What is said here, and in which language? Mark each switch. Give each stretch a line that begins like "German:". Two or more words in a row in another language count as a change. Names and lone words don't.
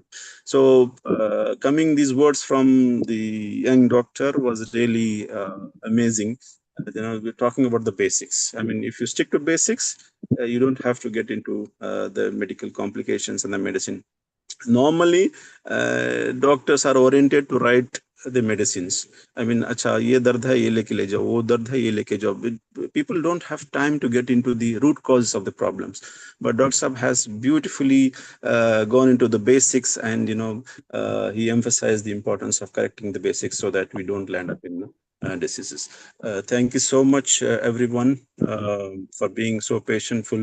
English: So coming these words from the young doctor was really amazing. We're talking about the basics. I mean, if you stick to basics, you don't have to get into the medical complications and the medicine. Normally doctors are oriented to write the medicines. I mean,
Hindi: अच्छा ये दर्द है ये लेके ले जाओ, वो दर्द है ये लेके जाओ.
English: People don't have time to get into the root causes of the problems, but Dr. Saab has beautifully gone into the basics, and he emphasized the importance of correcting the basics so that we don't land up in diseases. Thank you so much, everyone, for being so patientful.